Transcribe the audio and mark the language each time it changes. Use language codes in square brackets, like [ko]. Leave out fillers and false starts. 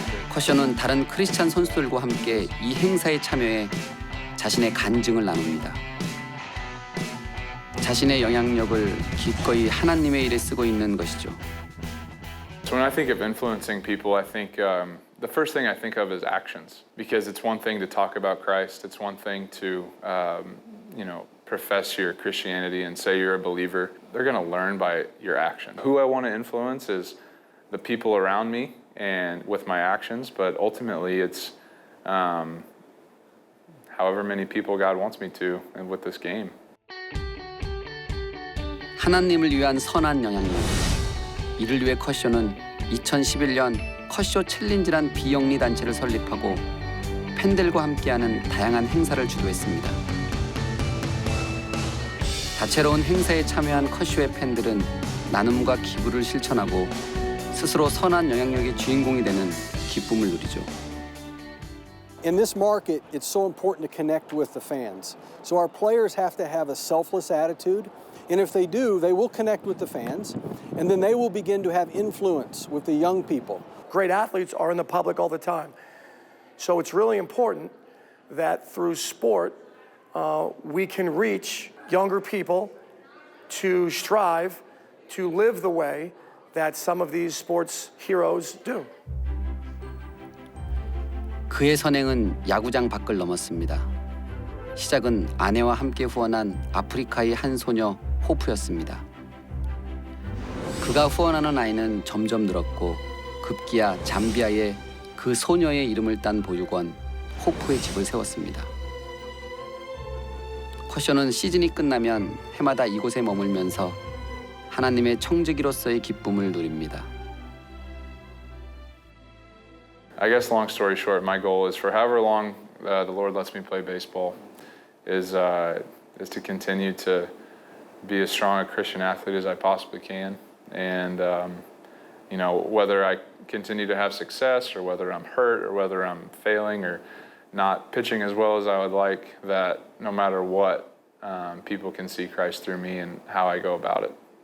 [ko] 커쇼는 다른 크리스찬 선수들과 함께 이 행사에 참여해 자신의 간증을 나눕니다. 자신의 영향력을 기꺼이 하나님의 일에 쓰고 있는 것이죠. [en] So when I think of influencing people, I think the first thing I think of is actions, because it's one thing to talk about Christ, it's one thing to you know, profess your Christianity and say you're a believer. They're going to learn by your action. Who I want to influence is the people around me and with my actions, but ultimately it's however many people God wants me to and with this game. [ko] 하나님을 위한 선한 영향력. 이를 위해 커쇼는 2011년 컷쇼 챌린지란 비영리 단체를 설립하고 팬들과 함께하는 다양한 행사를 주도했습니다. 다채로운 행사에 참여한 컷쇼의 팬들은 나눔과 기부를 실천하고 스스로 선한 영향력의 주인공이 되는 기쁨을 누리죠. [en] In this market, it's so important to connect with the fans. So our players have to have a selfless attitude, and if they do, they will connect with the fans, and then they will begin to have influence with the young people. Great athletes are in the public all the time. So it's really important that through sport, we can reach younger people to strive to live the way that some of these sports heroes do. [ko] 그의 선행은 야구장 밖을 넘었습니다. 시작은 아내와 함께 후원한 아프리카의 한 소녀 호프였습니다. 그가 후원하는 아이는 점점 늘었고 급기야 잠비아에 그 소녀의 이름을 딴 보육원 호프의 집을 세웠습니다. 컷쇼는 시즌이 끝나면 해마다 이곳에 머물면서 하나님의 청지기로서의 기쁨을 누립니다. [en] I guess long story short, my goal is for however long the Lord lets me play baseball is to continue to be as strong a Christian athlete as I possibly can. And, you know, whether I continue to have success or whether I'm hurt or whether I'm failing or not pitching as well as I would like, that no matter what, people can see Christ through me and how I go about it.